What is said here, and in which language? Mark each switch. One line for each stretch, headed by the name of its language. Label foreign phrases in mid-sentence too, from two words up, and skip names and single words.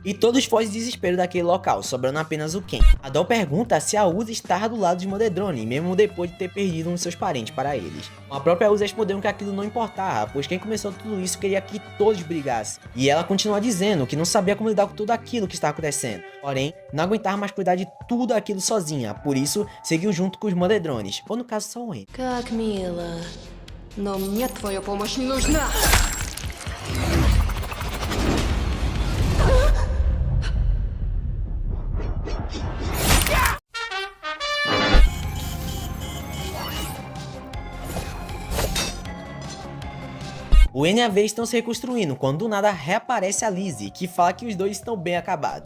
Portuguese: E todos fogem de desespero daquele local, sobrando apenas o Ken. A Doll pergunta se a Uzi está do lado de Modedrone, mesmo depois de ter perdido um de seus parentes para eles. A própria Uzi respondeu que aquilo não importava, pois quem começou tudo isso queria que todos brigassem. E ela continua dizendo que não sabia como lidar com tudo aquilo que estava acontecendo. Porém, não aguentava mais cuidar de tudo aquilo sozinha, por isso seguiu junto com os Modedrones, ou no caso só o N.
Russian: Как мило. Но мне твоя помощь не нужна.
Portuguese: O N e a V estão se reconstruindo, quando do nada reaparece a Lizzie, que fala que os dois estão bem acabados.